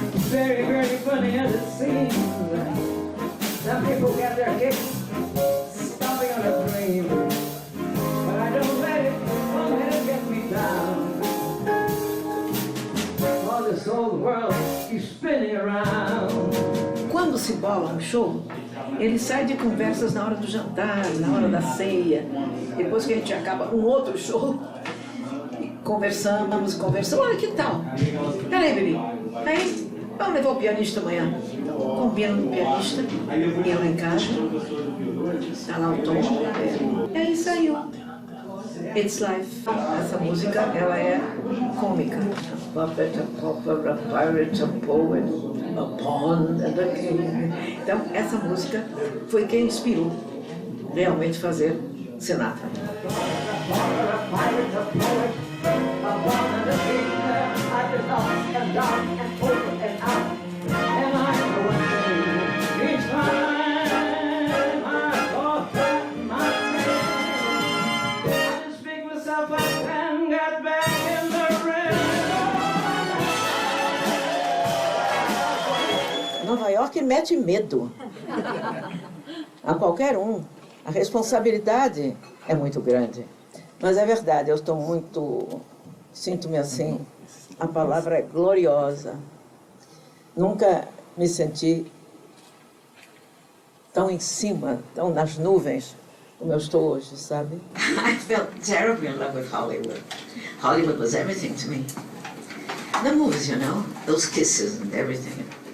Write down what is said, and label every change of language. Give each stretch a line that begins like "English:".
English: Very, very funny as it seems. Some people get their kicks stomping on a dream, but I don't let it get me down. All this old world is spinning around.
Portuguese: Quando se bola um show, ele sai de conversas na hora do jantar, na hora da ceia. Depois que a gente acaba um outro show, conversamos. Olha, que tal? Peraí, Bibi. Aí, vamos levar o pianista amanhã. Combina com o pianista, eu lá em casa, tá lá o tom. E aí saiu. It's Life. Essa música, ela é cômica.
English: A puppet, a pauper, a pirate, a poet, a pawn and a king.
Portuguese: Então, essa música foi quem inspirou realmente fazer Sinatra. Nova York mete medo a qualquer um. A responsabilidade é muito grande. Mas é verdade, eu estou muito... Sinto-me assim, a palavra é gloriosa. Nunca me senti tão em cima, tão nas nuvens, como eu estou hoje, sabe?
English: I felt terribly in love with Hollywood. Hollywood was everything to me. The movies, you know, those kisses and everything.